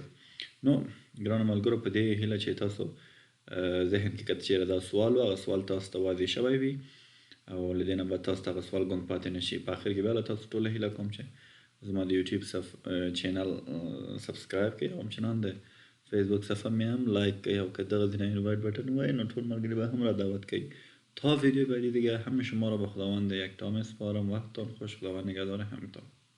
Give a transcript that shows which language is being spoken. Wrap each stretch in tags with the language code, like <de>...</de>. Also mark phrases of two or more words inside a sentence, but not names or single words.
<ps>نو ګرانو ملګرو، په دې هیله چې تاسو ذهن کې که چېرې دا سوال و، هغه سوال تاسو ته واضح شوی وي او له دې نه به تاسو ته هغه سوال ګنګ پاتې نه شي. په آخر کې بیا له تاسو ټوله هیله کوم چې زما د یوټیوب چینل سبسکرایب کړئ او همچنان د فیسبوک صفحه مې هم لایک کړئ، او که دغه ځینې</ps> <en>invite button</en> <ps>ووایي نو ټول ملګري به هم را دعوت کوي</ps> <fa>تا ویدیو بعدی دیگه همه شما را به خداوند یکتا میسپارم. وقتتان خوش. خداوند نگهدار همتان.</fa>